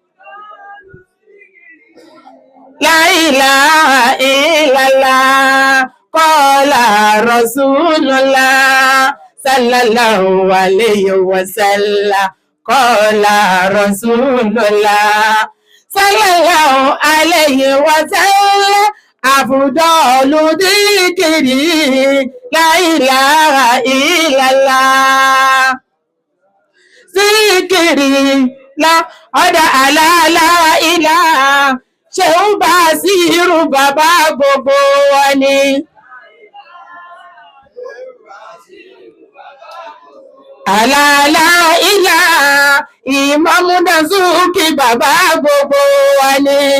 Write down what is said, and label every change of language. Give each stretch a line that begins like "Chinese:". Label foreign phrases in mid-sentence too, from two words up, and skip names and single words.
Arabic: لا إله إلا الله قال رسول الله صلى الله عليه وسلم قال رسول الله صلى الله عليه وسلم أفضل ذكري لا إله إلا الله ذكري لا أدعى لا إله
Yoruba: ṣeun Basiru bàbá gbogbo wa ni. Àlàlà ìlà Ìmámù Dasuki bàbá gbogbo wa ni.